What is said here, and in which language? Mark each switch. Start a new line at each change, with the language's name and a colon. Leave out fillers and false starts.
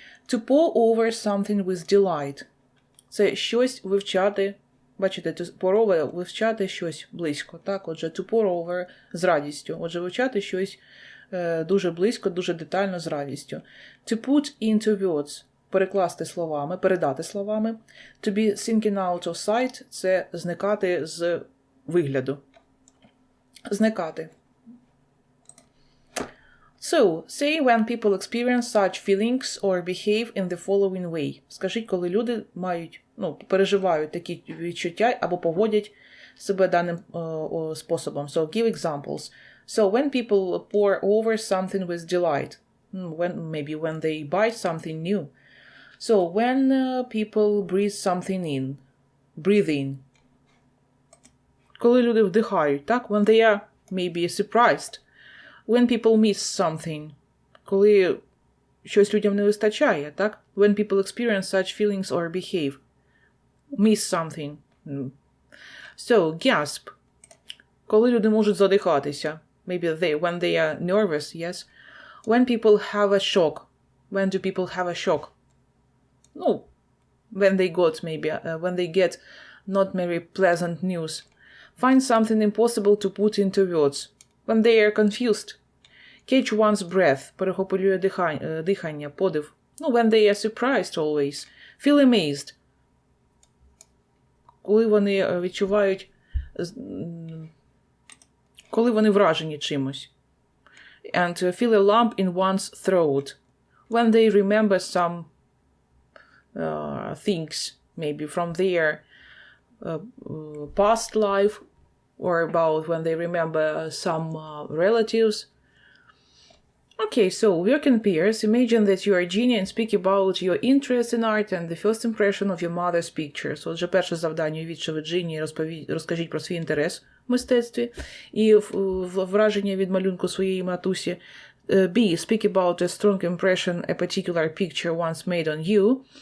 English: To pour over something with delight.
Ukrainian: Це щось вивчати. Бачите,
English: to pour over
Ukrainian: – вивчати щось близько. Так? Отже, to pour over – з радістю. Отже, вивчати щось дуже близько, дуже детально з радістю.
English: To put into words
Ukrainian: – перекласти словами, передати словами.
English: To be thinking out of sight –
Ukrainian: це зникати з вигляду. Зникати.
English: So, say when people experience such feelings or behave in the following way.
Ukrainian: Скажіть, коли люди переживають такі відчуття або поводять себе даним способом.
English: So, give examples. So, when people pour over something with delight. When they buy something new. So, when people breathe something in. Breathe in.
Ukrainian: Коли люди вдихають, так?
English: When they are maybe surprised. When people miss something.
Ukrainian: Коли щось людям не вистачає, так?
English: When people experience such feelings or behave. Miss something. So, gasp.
Ukrainian: Коли люди можуть задихатися.
English: Maybe when they are nervous, yes. When people have a shock. When do people have a shock? No, when they get not very pleasant news. Find something impossible to put into words. When they are confused. Catch one's breath.
Ukrainian: Перехоплює дихання, подив.
English: No, when they are surprised always. Feel amazed.
Ukrainian: Коли вони відчувають, коли вони вражені чимось.
English: And feel a lump in one's throat. When they remember some things, maybe from their past life, or about when they remember some relatives. Okay, so work in pairs. Imagine that you are Ginny and speak about your interest in art and the first impression of your mother's pictures.
Ukrainian: Отже, перше завдання, уявіть, що ви Джинні, розкажіть про свій інтерес в мистецтві і враження від малюнку своєї матусі.
English: B. Speak about a strong impression a particular picture once made on you.